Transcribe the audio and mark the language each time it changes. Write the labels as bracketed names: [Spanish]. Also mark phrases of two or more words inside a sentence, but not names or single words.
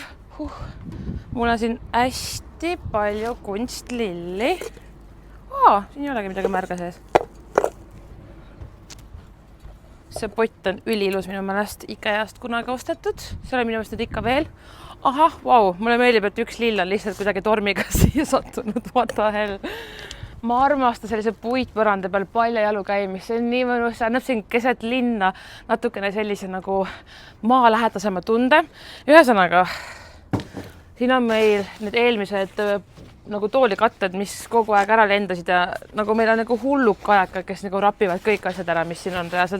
[Estonian] Mul on siin hästi palju kunstlilli. Siin ei olegi midagi märga sees. See pott on üliilus minu meelest IKEA-st kunagi ostetud. See on minu meelest nüüd ikka veel. Ahah, vau, mulle meeldib, et üks lill on lihtsalt kuidagi tormiga siia sattunud. [English] What the hell? [Estonian] Ma armastan sellise puitpõranda peal palja jalu käimist, see on nii mõnus, see annab siin keset linna natukene sellise nagu maalähedasema tunde. Ühesõnaga, siin on meil need eelmised nagu toolikatted, mis kogu aeg ära lendasid ja nagu meil on nagu hulluk kajakad, kes nagu rapivad kõik asjad ära, mis siin on reaalselt.